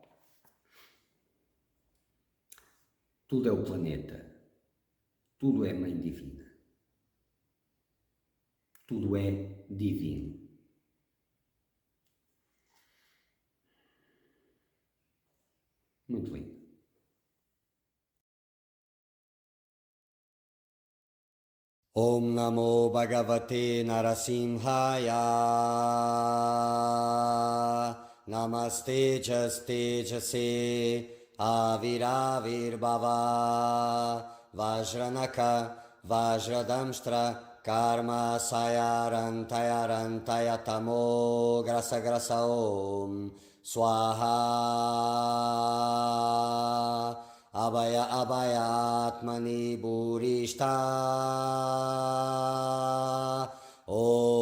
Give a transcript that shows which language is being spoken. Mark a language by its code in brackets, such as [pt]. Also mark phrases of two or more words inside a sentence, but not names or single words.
[pt] Tudo é o planeta, tudo é Mãe Divina, tudo é divino. Muito lindo. [sa] Om Namo Bhagavate Narasimhaya. Namaste Tejase Aviravirbhava Vajranaka Vajradamstra Karma Sayarantaya Tamo Grasa Om Swaha Abhaya Atmani Burishta Om